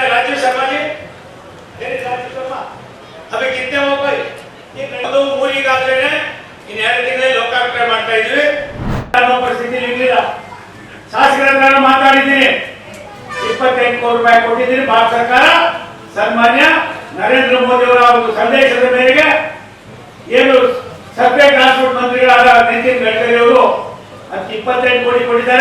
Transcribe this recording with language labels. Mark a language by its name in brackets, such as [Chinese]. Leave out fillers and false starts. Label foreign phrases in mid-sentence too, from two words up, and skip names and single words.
[Hindi] राजू शर्मा जी, राजू शर्मा, अभी कितने हो भाई? [Kannada] ಇದು ಊರಿಗಾದ್ರೆ ಇನ್ನು 2 ತಿಂಗಳಲ್ಲಿ ಲೋಕಾರ್ಪಣೆ ಮಾಡ್ತಾ ಇದ್ದೀವಿ. ನಮ್ಮ ಪರಿಸ್ಥಿತಿ ಇರಲಿಲ್ಲ. ಶಾಸಕರ ಹತ್ರ ಮಾತಾಡಿದ್ದೀನಿ. 28 ಕೋಟಿ ರೂಪಾಯಿ ಕೊಟ್ಟಿದ್ದೀನಿ. ಭಾರತ ಸರ್ಕಾರ ಸನ್ಮಾನ್ಯ ನರೇಂದ್ರ ಮೋದಿ ಅವರ ಒಂದು ಸಂದೇಶದ ಮೇರೆಗೆ ಏನು [English] surface transport [Kannada] ಮಂತ್ರಿಗಳಾದ ನಿತಿನ್ ಗಡ್ಕರಿ ಅವರು 28 ಕೋಟಿ ಕೊಟ್ಟಿದ್ದಾರೆ.